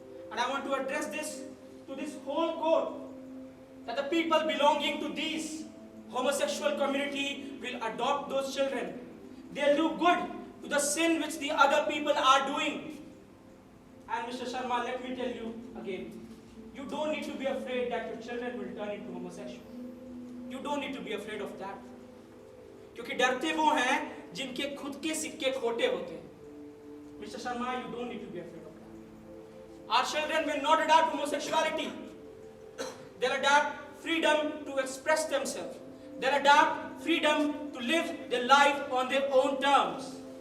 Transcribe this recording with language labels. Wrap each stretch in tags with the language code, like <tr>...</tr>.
<en>And I want to address this to this whole court, that the people belonging to these homosexual community will adopt those children. They'll do good to the sin which the other people are doing. And Mr. Sharma, let me tell you again, you don't need to be afraid that your children will turn into homosexual. You don't need to be afraid of that.</en> <hi>क्योंकि डरते वो हैं जिनके खुद के सिक्के खोटे होते हैं.</hi> <en>Mr. Sharma, you don't need to be afraid of that. Our children will not adopt homosexuality. They'll adopt freedom to express themselves. They'll adopt freedom to live their life on their own terms.</en>